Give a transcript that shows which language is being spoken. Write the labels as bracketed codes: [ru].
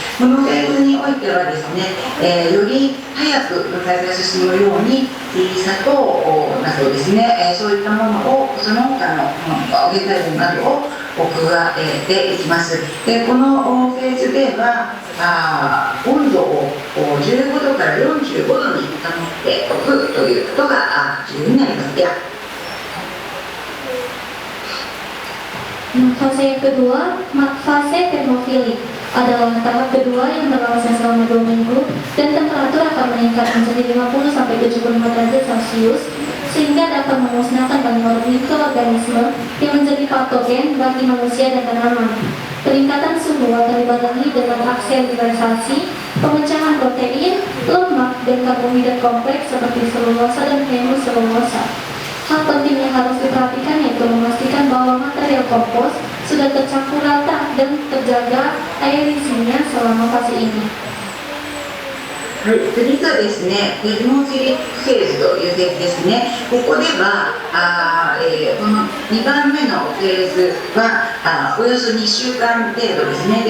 [ja] このフェーズにおいてはですね、より早く分解が進むように、砂糖などですね、そういったものを、その他の原材料などを加えていきます。で、このフェーズでは温度を15度から45度に保っておくということが重要になります。 [id] Ya. Fase yang kedua, fase termofilik adalah tahap kedua yang berlangsung selama 2 minggu dan temperatur akan meningkat menjadi 50 sampai 75 derajat Celcius sehingga dapat memusnahkan banyak mikroorganisme yang menjadi patogen bagi manusia dan tanaman. Peningkatan suhu akan dibarengi dengan akselerasi pemecahan protein, lemak, dan karbohidrat kompleks seperti selulosa dan hemoselulosa. Hal penting yang harus diperhatikan yaitu memastikan bahwa material kompos sudah tercampur rata dan terjaga air isinya selama fase ini. [ja] はい、次がですね、テルモフィリックフェーズというフェーズですね。ここではこの2番目のフェーズはおよそ2週間程度ですね。